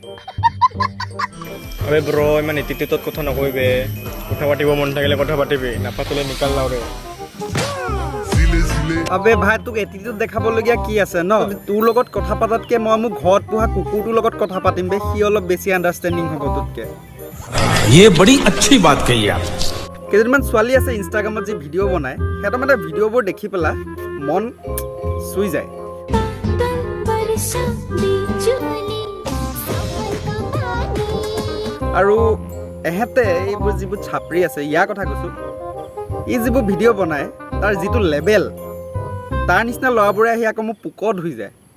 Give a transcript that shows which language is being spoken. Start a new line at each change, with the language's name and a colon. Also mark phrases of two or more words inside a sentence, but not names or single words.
Assamese: আৰে ব্ৰ ইমান এটিটিউডত কথা নকৰিবে। কথা পাতিব মন থাকিলে কথা পাতিবি, নাপাতিলে
Hindi: निकल लौड़े। अबे भाई
Assamese: তোক এটিটিউড দেখাবলগীয়া কি আছে ন? তোৰ লগত কথা পাতাতকে মই মোৰ ঘৰত পোহা কুকুৰটোৰ লগত কথা পাতিম বে, সি অলপ বেছি আণ্ডাৰষ্টেণ্ডিং হ'ব তোতকে।
Hindi: ये बड़ी अच्छी बात कही आप।
Assamese: কেইজনমান ছোৱালী আছে ইনষ্টাগ্ৰামত যি ভিডিঅ' বনায়, সিহঁতৰ মানে ভিডিঅ'বোৰ দেখি পেলাই মন চুই যায়। আৰু এহেঁতে এইবোৰ যিবোৰ চাপৰি আছে, ইয়াৰ কথা কৈছোঁ, ই যিবোৰ ভিডিঅ' বনায় তাৰ যিটো লেভেল, তাৰ নিচিনা ল'ৰাবোৰে আহি আকৌ মোক পোকত ধুই যায়।